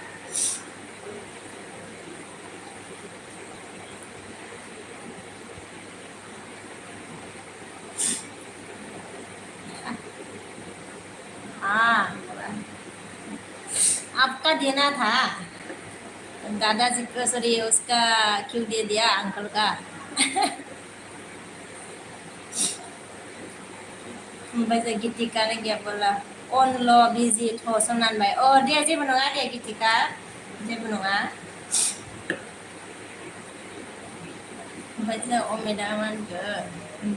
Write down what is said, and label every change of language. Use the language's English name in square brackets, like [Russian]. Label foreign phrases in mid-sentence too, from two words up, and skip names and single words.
[Hindi] हाँ आपका देना था दादाजी को सॉरी उसका क्यों दे दिया अंकल का [Bodo] ओमफ्राय जों गितिकानो गैयाबोला अनल' बिजि थ' सोमनानबाय दे जेबो नङा दे गितिका जेबो नङा ओमफ्राय जों अमितआ मा होनगोन